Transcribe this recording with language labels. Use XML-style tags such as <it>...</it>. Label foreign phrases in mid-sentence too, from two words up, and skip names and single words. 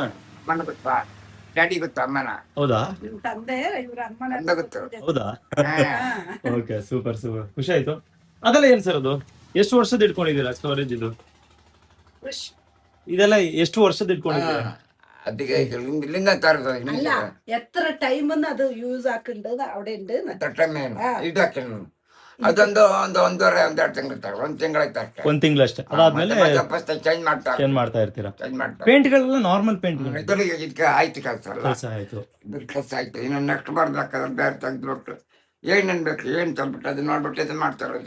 <kn>ಅಮ್ಮನ ಗೊತ್ತಾ? ಡ್ಯಾಡಿ ಗೊತ್ತಾ ಅಮ್ಮನ? ಹೌದಾ ನಿಮ್ ತಂದೆ ಇವ್ರ ಅಮ್ಮನ ತಂದೆ ಗೊತ್ತು. ಹೌದಾ? ಹಾ.</kn> <en>okay super super,</en> <kn>ಖುಷಿ ಆಯ್ತು. ಅದೆಲ್ಲ ಏನ್ ಸರ್ ಅದು? ಎಷ್ಟು ವರ್ಷದ ಇಟ್ಕೊಂಡಿದ್ದೀರಾ ಸ್ಟೋರೇಜ್ ಇದು? ಇದೆಲ್ಲ ಎಷ್ಟು ವರ್ಷದ ಇಟ್ಕೊಂಡಿದ್ದೀರಾ? ಅದಕ್ಕೆ ಇಲ್ಲಿಂದ ತರದು</kn> <ml>അല്ല എത്ര ടൈം അത് യൂസ് ആക്കേണ്ടത് അവിടെ ഉണ്ട്</ml> <kn>ಇದು ಹಾಕಿಲ್ಲ. ಅದೊಂದು ಒಂದೂವರೆ 2 ತಿಂಗಳು ತರ 1 ತಿಂಗಳಾಯ್ತು ಅಷ್ಟೇ. ಒಂದ್ ತಿಂಗಳು ಅಷ್ಟೇ. ಅದಾದ್ಮೇಲೆ ಚೇಂಜ್ ಮಾಡ್ತಾರೆ ಚೇಂಜ್ ಮಾಡ್ತಾ ಇರ್ತೀರಾ? ಚೇಂಜ್ ಮಾಡ್ತಾರೆ. ಪೇಂಟ್ಗಳೆಲ್ಲ</kn> <en>normal paint</en> <kn>ಇದ್ರಿಗೆ ಇದಕ್ಕೆ ಆಯ್ತು ಕೆಲಸ ಅಲ್ಲ. ಕೆಲಸ ಆಯ್ತು. ಇದ್ರ ಕೆಲಸ ಆಯ್ತು. ಇನ್ನು ನೆಕ್ಸ್ಟ್ ಬರ್ಬೇಕಾದ್ರೆ ಬೇರೆ ತೆಗೆದ್ಬಿಟ್ಟು ಏನ್ ಅನ್ಬೇಕು ಏನ್ ತಂದ್ಬಿಟ್ಟು ಅದನ್ನ ನೋಡ್ಬಿಟ್ಟು ಇದು ಮಾಡ್ತಾ ಇರೋದು</kn>